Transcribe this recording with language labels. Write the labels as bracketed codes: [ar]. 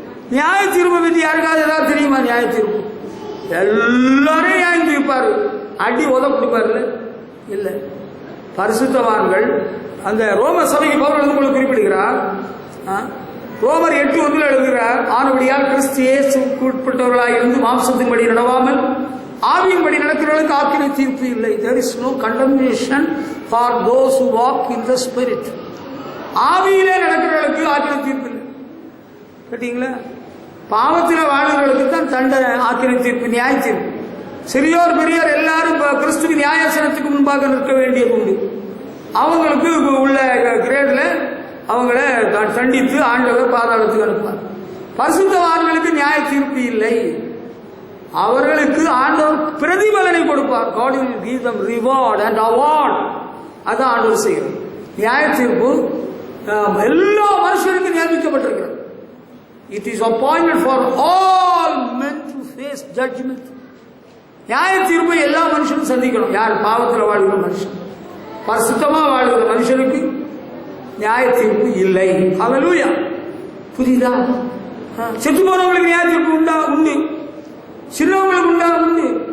[ta] நியாய தீர்ப்பை பற்றி யாருக்காவது ஏதாவது தெரியுமா? நியாய தீர்ப்பு எல்லாரையும் நியாயம் தீர்ப்பாரு, அடி உத கொடுப்பாரு. இல்ல, பரிசுத்தவான்கள் அந்த ரோம சபைக்கு பவுல் உங்களுக்கு குறிப்பிடுகிறார். ரோமர் 8:1 எழுதுகிறார், ஆனபடியால் கிறிஸ்து இயேசுவுக்கு உட்பட்டவர்களாக இருந்து மாம்சத்தின்படி நடவாமல் ஆவியின்படி நடக்கிறவர்களுக்கு ஆக்கினை தீர்ப்பு இல்லை. [en] There is no condemnation for those who walk in the spirit. [ta] ஆவியிலே நடக்கிறவர்களுக்கு ஆக்கினை தீர்ப்பு இல்லை. கேட்டீங்களா? பாவத்தில் வாழ்கிறவர்களுக்கு தான் தண்டனை, ஆக்கினை தீர்ப்பு, நியாய தீர்ப்பு. சிறியோர் பெரியோர் எல்லாரும் கிறிஸ்துவின் நியாயாசனத்துக்கு முன்பாக நிற்க வேண்டியது உண்டு. அவங்களுக்கு உள்ள கிரேட்ல அவங்கள தண்டித்து ஆண்டவர் பாதாளத்துக்கு அனுப்புவார். பரிசுத்தவான்களுக்கு நியாய தீர்ப்பு இல்லை, அவர்களுக்கு ஆண்டவர் பிரதிபலனை கொடுப்பார். [en] God will give them reward and award. [ta] அதான் ஆண்டவர் செய்கிறார். நியாய தீர்ப்பு எல்லா மனுஷருக்கும் நியமிக்கப்பட்டிருக்கிறது. [en] It is appointed for all men to face judgment. [ta] நியாய தீர்ப்பை எல்லா மனுஷனும் சந்திக்கணும். யார்? பாவத்தில் வாழ்கிற மனுஷன். பரிசுத்தமா வாழ்கிற மனுஷனுக்கு நியாய தீர்ப்பு இல்லை. ஹல்லேலூயா. புரியுதா? செத்து போனவங்களுக்கு நியாய தீர்ப்பு உண்டு, சின்னவங்களுக்கு உண்டு.